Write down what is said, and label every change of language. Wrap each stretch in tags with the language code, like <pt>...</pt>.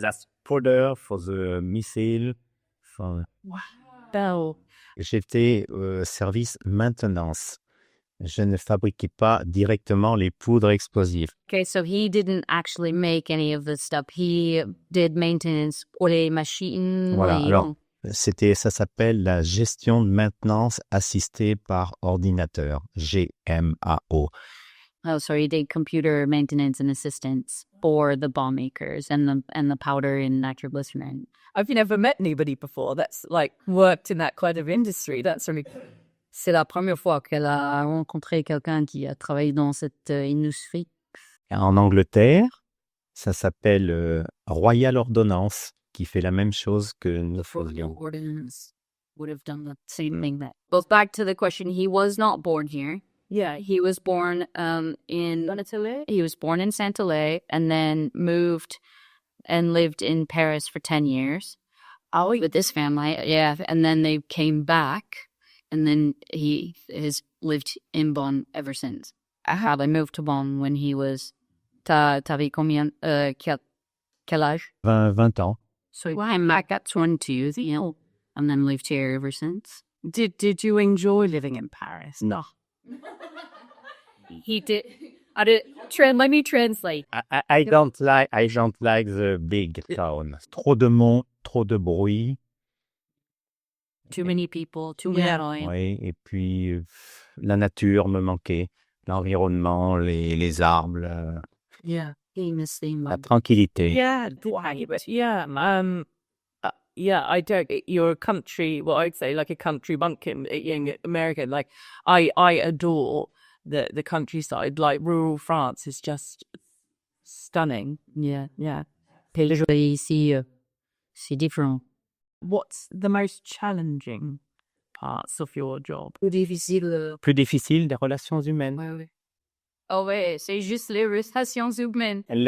<en>That's powder for the missile. Wow. bell.</en> <fr>J'étais service maintenance. Je ne fabriquais pas directement les poudres explosives.</fr> <en>Okay, so he didn't actually make any of this stuff. He did maintenance</en> <fr>pour les machines. Voilà, les- alors ça s'appelle la gestion de maintenance assistée par ordinateur, GMAO.</fr> <en>Oh, so he did computer maintenance and assistance for the bomb makers and the powder and nitroglycerin. I've never met anybody before that's like worked in that kind of industry. That's really</en> <fr>C'est la première fois qu'elle a rencontré quelqu'un qui a travaillé dans cette industrie. En Angleterre, ça s'appelle Royal Ordonnance, qui fait la même chose que nous faisions.</fr> <en>Ordinance would have done the same thing. That goes back to the question. He was not born here. yeah. He was born he was born in Saint-Alais and then moved and lived in Paris for 10 years. Oh, With this family, yeah. And then they came back and then he has lived in Bonn ever since. They moved to Bonn when he was...</en> <fr>T'avais combien... quel âge? 20 ans.</fr> <en>So I'm back at 22, and then lived here ever since. Did you enjoy living in Paris? No. He did... let me translate. I don't like the big town.</en> <fr>Trop de monde, trop de bruit.</fr> <en>Too many people, too many Yeah. noise.</en> <fr>Oui, et puis la nature me manquait. L'environnement, les arbres,</fr> <en>Yeah. Famous thing.</en> <fr>la tranquillité.</fr> <en>Yeah, but yeah, yeah. I don't. You're a country. Well, I'd say like a country bumpkin, young American. Like I adore the countryside. Like rural France is just stunning. Yeah. Yeah.</en> <fr>Ici, c'est différent.</fr> <en>What's the most challenging parts of your job?</en> <fr>Plus difficile. Plus difficile, des relations humaines. Ouais. Oh ouais, c'est juste les relations humaines.</fr>